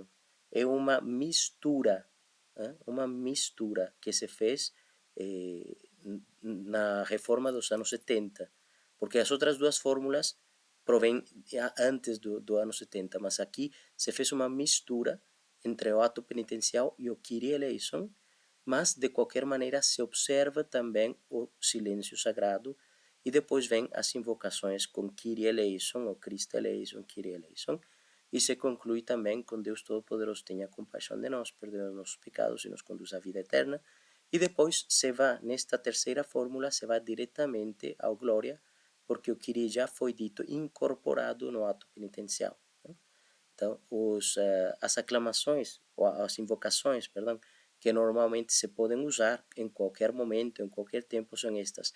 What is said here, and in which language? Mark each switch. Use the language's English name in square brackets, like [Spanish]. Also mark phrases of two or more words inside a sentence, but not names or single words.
[Portuguese] É uma mistura que se fez na reforma dos anos 70, porque as outras duas fórmulas provêm antes do ano 70, mas aqui se fez uma mistura entre o ato penitencial e o [Greek] Κύριε ελέησον, [Portuguese] mas de qualquer maneira se observa também o silêncio sagrado e depois vem as invocações com [Greek] Κύριε ελέησον, [Portuguese] ou [Greek] Χριστέ ελέησον, Κύριε ελέησον, [Portuguese] e se conclui também com Deus Todo-Poderoso tenha compaixão de nós, perdoe os nossos pecados e nos conduz à vida eterna. E depois se vai, nesta terceira fórmula, se vai diretamente ao Glória, porque o Kyrie já foi dito, incorporado no ato penitencial. Então, as aclamações, ou as invocações, perdão, que normalmente se podem usar em qualquer momento, em qualquer tempo, são estas.